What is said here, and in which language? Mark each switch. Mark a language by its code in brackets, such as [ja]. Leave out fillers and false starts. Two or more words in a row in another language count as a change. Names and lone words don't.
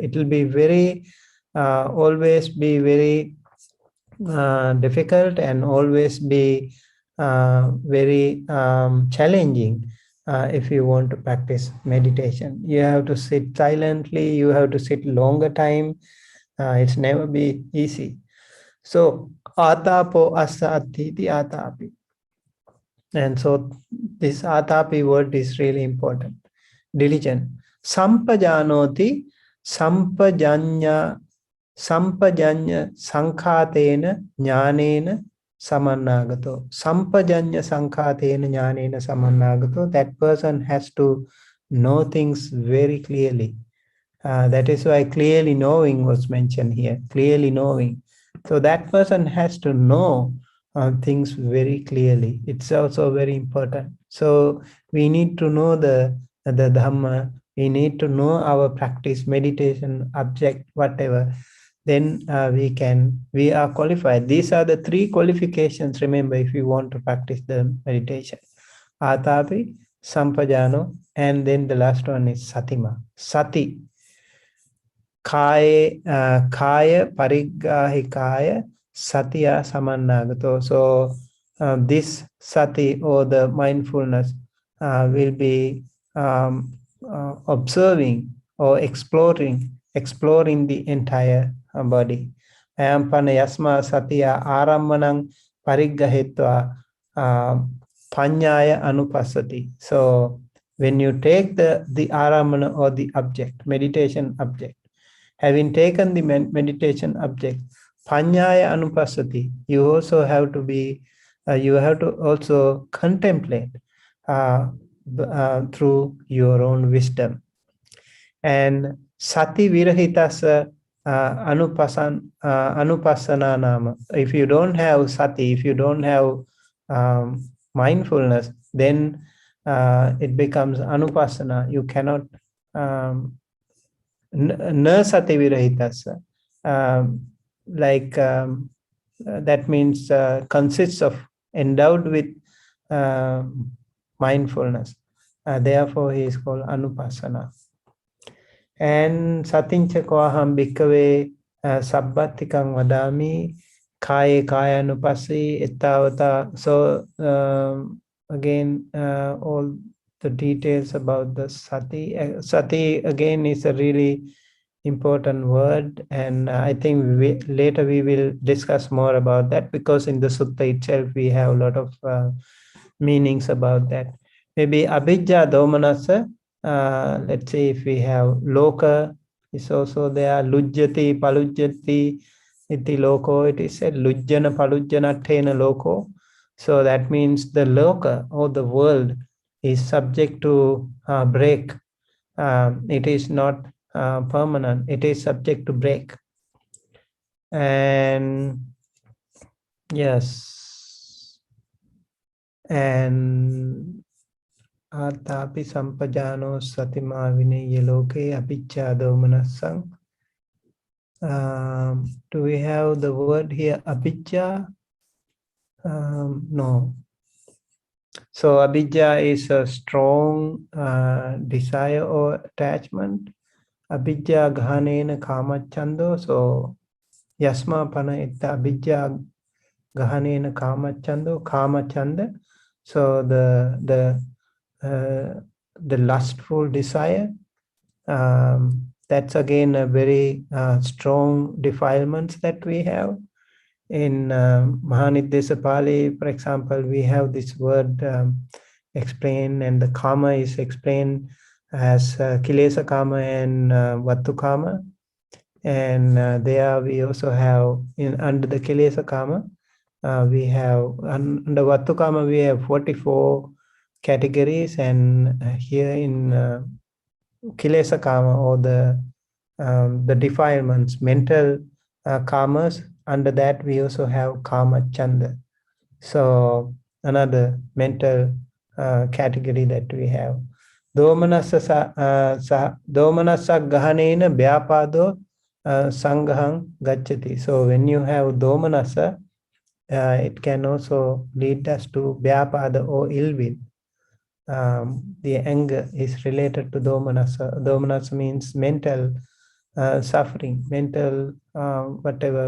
[en] It will be very, always be very difficult, and always be very challenging if you want to practice meditation. You have to sit silently, you have to sit longer time. It's never be easy. [pi] So atapo asa atiti atapi. [en] And so this atapi word is really important. Diligent. [pi] Sampajanoti sampajanya sankhatena jnanena samannagato. Sampajanya sankhatena jnanena samannagato. [en] That person has to know things very clearly. That is why clearly knowing was mentioned here. Clearly knowing. So that person has to know things very clearly. It's also very important. So we need to know the Dhamma. We need to know our practice, meditation, object, whatever. Then we are qualified. These are the 3 qualifications, remember, if you want to practice the meditation. [pi] Atapi, Sampajano, [en] and then the last one is Satima. Sati. [pi] Kaya parigahikaya satya samannagato. [en] So this sati, or the mindfulness, will be observing or exploring the entire body. [pi] Ayampana yasma satya arammanang parigahitva panyaya anupassati. [en] So when you take the arammana, or the object, meditation object, having taken the meditation object, [pi] panyaya anupassati, [en] you also have to be, you have to also contemplate through your own wisdom. [pi] And sati virahitasa anupassana nama. [en] If you don't have sati, if you don't have mindfulness, then it becomes anupassana. You cannot [pi] na sati virahitasa. [en] That means consists of endowed with mindfulness. Therefore, he is called anupassana. [pi] And satincha koham bhikkhave sabbatikang vadami kaya kaya anupassi ettavata. [en] So again, all the details about the sati. Sati again is a really important word, and I think later we will discuss more about that, because in the sutta itself we have a lot of meanings about that. [pi] Maybe abhijja domanassa. [en] Let's say if we have loka is also there, [pi] lujjati palujjati iti loko. It is said lujjana palujjana tena loko. [en] So that means the loka or the world is subject to break. It is not permanent. It is subject to break. And yes, and [pi] Atapi sampajano satima vinaya loke abhijja domanasang. [en] Do we have the word here, abhijja? No. So abhijja is a strong desire or attachment. [pi] Abhijja ghanena kamachando. So yasma pana itta abhijja ghanena kamachando, kamachanda. [en] So the lustful desire, that's again a very strong defilements that we have. In Mahanidesa Pali, for example, we have this word explained, and the kama is explained as [pi] kilesa kama [en] and [pi] vattu kama. [en] And there we also have, under the [pi] kilesa kama, [en] we have, under [pi] vattu kama [en] we have 44 categories, and here in [pi] kilesa kama, [en] or the defilements, mental karmas, under that we also have [pi] kama chanda. [en] So another mental category that we have. [pi] Domanassa gahanena vyapado sanghang gacchati. [en] So when you have domanassa, it can also lead us to vyapada or ill will. The anger is related to domanassa. Domanassa means mental suffering, mental whatever.